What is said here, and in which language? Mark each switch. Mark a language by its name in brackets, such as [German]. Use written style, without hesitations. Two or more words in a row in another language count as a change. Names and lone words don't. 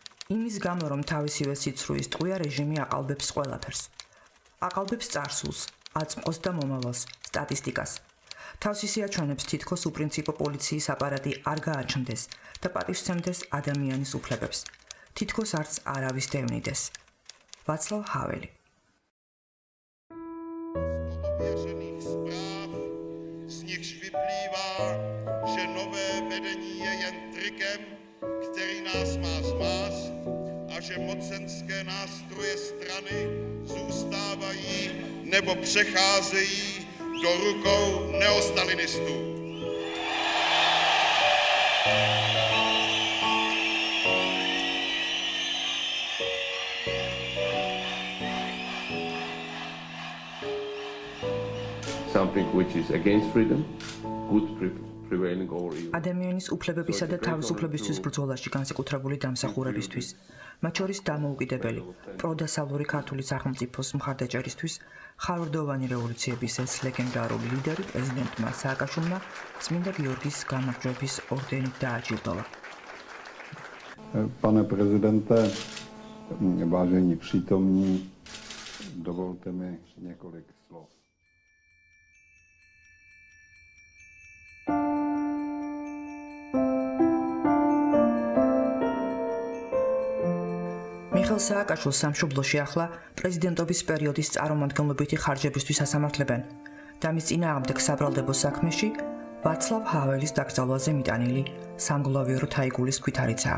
[Georgian] იმის გამო, რომ თავისივე სიცრუის ტყვია რეჟიმი აყალბებს ყველაფერს. აყალბებს წარსულს, აწმყოს და მომავალს, სტატისტიკას. თავს ისიაჩვენებს თითქოს უპრინციპო პოლიციის აპარატი არ გააჩნდეს და პატივსცემდეს ადამიანის უფლებებს. თითქოს არც არავის დევნიდეს. [Czech] Václav Havel. Ověřených zpráv, z nichž vyplývá, že nové vedení je jen trikem, který nás má zmást a že mocenské nástroje strany zůstávají nebo přecházejí do rukou neostalinistů. [English] Something which is against freedom, good prevailing over evil. [Georgian] ადამიანის უფლებებისა და თავისუფლებისთვის ბრძოლაში განსაკუთრებული დამსახურებისთვის, მათ შორის დამოუკიდებელი, პროდასავლური ქართული სახელმწიფოს მხარდაჭერისთვის, ხარვარდოვანი რევოლუციების ეს ლეგენდარული ლიდერი პრეზიდენტმა სააკაშვილმა წმინდა გიორგის გამარჯვების ორდენით დააჯილდოვა. [Czech] Pane prezidente, vážení přítomní, dovolte mi několik slov. [Georgian] მიხეილ სააკაშვილს სამშობლოში ახლა პრეზიდენტობის პერიოდის წარმომადგენლობითი ხარჯებისთვის ასამართლებენ და მის წინააღმდეგ საბრალდებო საქმეში ვაცლავ ჰაველის დაკრძალვაზე მიტანილი სამგლოვიარო თაიგულის ქვითარიცაა.